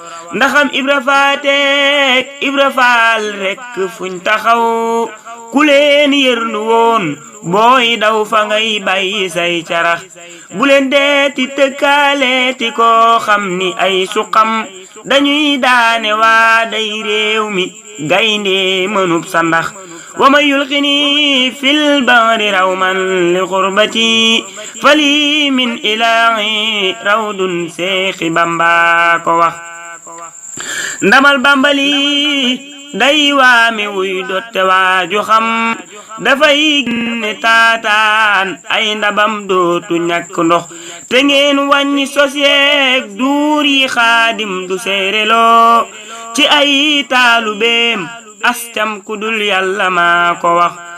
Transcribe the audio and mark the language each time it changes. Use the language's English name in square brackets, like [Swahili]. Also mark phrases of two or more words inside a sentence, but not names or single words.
[Wolof] Ndaxam Ibra Faateek Ibra Faal rekk fuñ taxaw, ku leen yërndu woon, booy daw fa ngay bàyyi say carax. Bu leen deeti tëkkaaleeti koo xam ni ay suqam, dañuy daane waa day réew mi, gaynde mënub sa ndax. [Arabic] ومن يلقني في البحر روما لغربتي فلي من إلهي روض [Wolof] Seexi Bamba ko wax. Ndamal Bamba li day waame wuy dotte waaju xam, dafay génne taataan ay ndabam dootu ñàkk ndox. Te ngeen wàññi sos yeeg duur yi, Xaadim du seereloo ci ay taalubeem, as cam ku dul Yàlla maa ko wax.